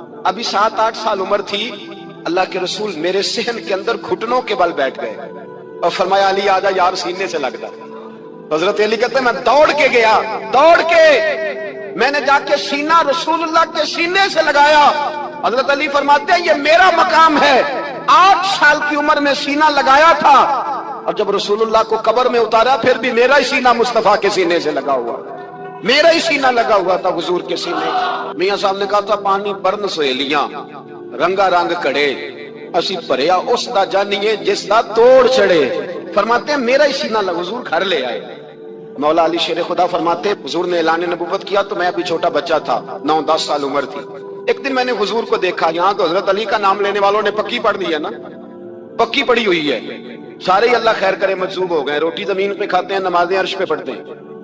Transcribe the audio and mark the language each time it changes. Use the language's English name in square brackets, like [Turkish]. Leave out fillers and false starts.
[Urdu] ابھی 7-8 سال عمر تھی، اللہ کے رسول میرے صحن کے اندر گھٹنوں کے بل بیٹھ گئے اور فرمایا علی آجا یار سینے سے لگتا۔ حضرت علی کہتے ہیں میں دوڑ کے گیا، دوڑ کے میں نے جا کے سینہ رسول اللہ کے سینے سے لگایا۔ حضرت علی فرماتے ہیں یہ میرا مقام ہے، 8 سال کی عمر میں سینہ لگایا تھا، اور جب رسول اللہ کو قبر میں اتارا پھر بھی میرا ہی سینہ مصطفیٰ کے سینے سے لگا ہوا۔ میرا ہی سینہ لگا ہوا تھا حضور کے سینے. [Punjabi] میاں صاحب نے کہا تھا پانی برن سہیلیاں رنگا رنگ کڑے اسی پریا اس دا جانیے جس دا توڑ چڑھے. [Urdu] فرماتے ہیں میرا ہی سینہ لگا. حضور گھر لے آئے. مولا علی شیر خدا فرماتے ہیں حضور نے اعلان نبوت کیا تو میں ابھی چھوٹا بچہ تھا, 9-10 سال عمر تھی. ایک دن میں نے حضور کو دیکھا. یہاں تو حضرت علی کا نام لینے والوں نے پکی پڑھ دی ہے نا, پکی پڑی ہوئی ہے. سارے ہی اللہ خیر کرے مجذوب ہو گئے. روٹی زمین پہ کھاتے ہیں, نمازیں عرش پہ پڑھتے ہیں.